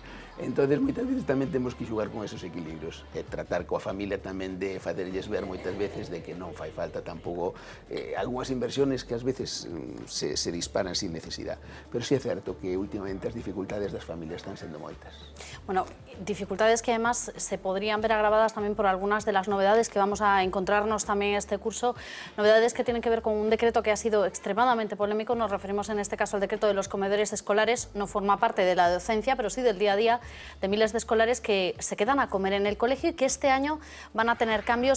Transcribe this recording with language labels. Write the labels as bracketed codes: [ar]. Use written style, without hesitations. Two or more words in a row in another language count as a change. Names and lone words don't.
[gl] Entonces, moitas veces tamén temos que xugar con esos equilibrios, e tratar coa familia tamén de facerlles ver moitas veces de que non fai falta tampouco algunhas inversiones que ás veces se disparan sin necesidade. Pero sí é certo que últimamente as dificultades das familias están sendo moitas. [es] Bueno, dificultades que además se podrían ver agravadas también por algunas de las novedades que vamos a encontrarnos también este curso, novedades que tienen que ver con un decreto que ha sido extremadamente polémico. Nos referimos en este caso al decreto de los comedores escolares. No forma parte de la docencia, pero sí del día a día de miles de escolares que se quedan a comer en el colegio y que este año van a tener cambios.